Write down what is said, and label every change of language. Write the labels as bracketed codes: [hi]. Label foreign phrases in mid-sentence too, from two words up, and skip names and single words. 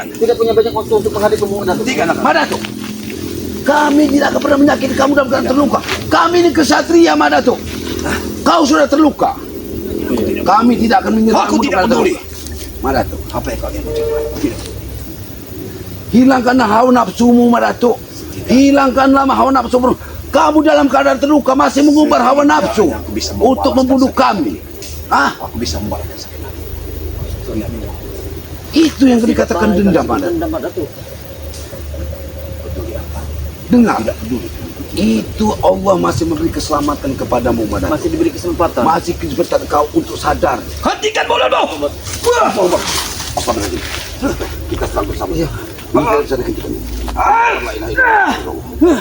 [id] tidak punya banyak waktu untuk menghadapimu Mak Datuk. Mak Datuk, kami tidak akan pernah menyakiti kamu dalam keadaan terluka. Kami ini kesatria Mak Datuk. Kau sudah terluka. Kami tidak akan menyerahmu. Aku tidak kepada peduli. terluka. Mak Datuk, apa yang kalian ucapkan? Hilangkanlah hawa nafsumu Mak Datuk. Hilangkanlah hawa nafsumu. Kamu dalam keadaan terluka masih mengumbar hawa nafsu untuk membunuh kami. Ah, Aku bisa membalaskan sakit hati. itu yang dikatakan dendam Mak Datuk. Dendam Mak Datuk. Dengar, itu Allah masih memberi keselamatan kepadamu Mak Datuk. Masih diberi kesempatan. Masih kesempatan kau untuk sadar. Hentikan mulutmu. Apa lagi? Kita selalu bersama. Maka bisa dihentikan. [ar] لا إله إلا الله.